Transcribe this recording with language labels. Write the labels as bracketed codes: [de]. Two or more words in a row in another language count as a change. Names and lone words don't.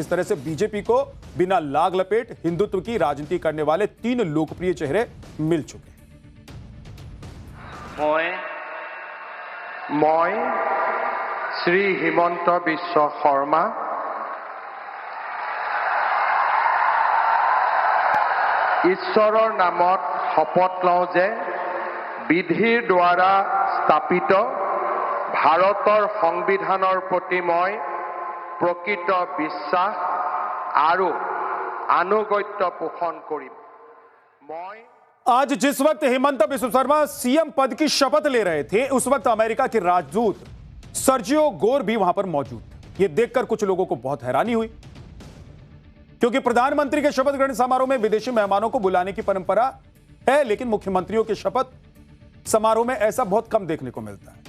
[hi] इस तरह से बीजेपी को बिना लाग लपेट हिंदुत्व की राजनीति करने वाले 3 लोकप्रिय चेहरे मिल चुके हैं। [as] মই শ্ৰী হিমন্ত বিশ্ব শৰ্মা ঈশ্বৰৰ নামত শপত लওঁ যে বিধিৰ দ্বাৰা স্থাপিত ভাৰতৰ সংবিধানৰ প্ৰতি মই প্ৰকৃত বিশ্বাস আৰু আনুগত্য পোষণ কৰিম। [hi] आज जिस वक्त हिमंता बिस्वा शर्मा सीएम पद की शपथ ले रहे थे, उस वक्त अमेरिका के राजदूत सर्जियो गोर भी वहां पर मौजूद थे। यह देखकर कुछ लोगों को बहुत हैरानी हुई, क्योंकि प्रधानमंत्री के शपथ ग्रहण समारोह में विदेशी मेहमानों को बुलाने की परंपरा है, लेकिन मुख्यमंत्रियों के शपथ समारोह में ऐसा बहुत कम देखने को मिलता है।